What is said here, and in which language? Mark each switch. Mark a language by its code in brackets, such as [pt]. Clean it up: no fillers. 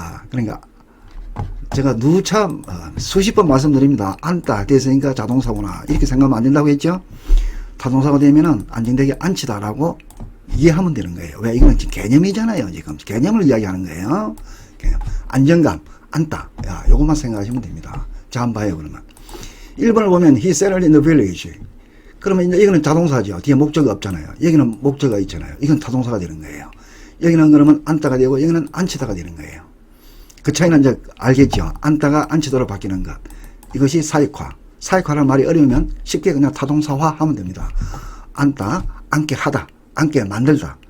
[ko] 그러니까 제가 누차 수십 번 말씀드립니다. 앉다 됐으니까 자동사구나 이렇게 생각하면 안 된다고 했죠. 타동사가 되면은 안정되게 앉히다라고 이해하면 되는 거예요. 왜? 이거는 지금 개념이잖아요. 지금 개념을 이야기하는 거예요. 개념. 안정감, 앉다. 야, 요것만 생각하시면 됩니다. 자, 한번 봐요. 그러면 1번을 보면 [en] he settled in the village. [ko] 그러면 이제 이거는 자동사죠. 뒤에 목적어 없잖아요. 여기는 목적어 있잖아요. 이건 타동사가 되는 거예요. 여기는 그러면 앉다가 되고 여기는 앉히다가 되는 거예요. 그 차이는 이제 알겠죠. 앉다가 앉히도록 바뀌는 것. 이것이 사익화. 사익화라는 말이 어려우면 쉽게 그냥 타동사화 하면 됩니다. 앉다, 앉게 하다, 앉게 만들다.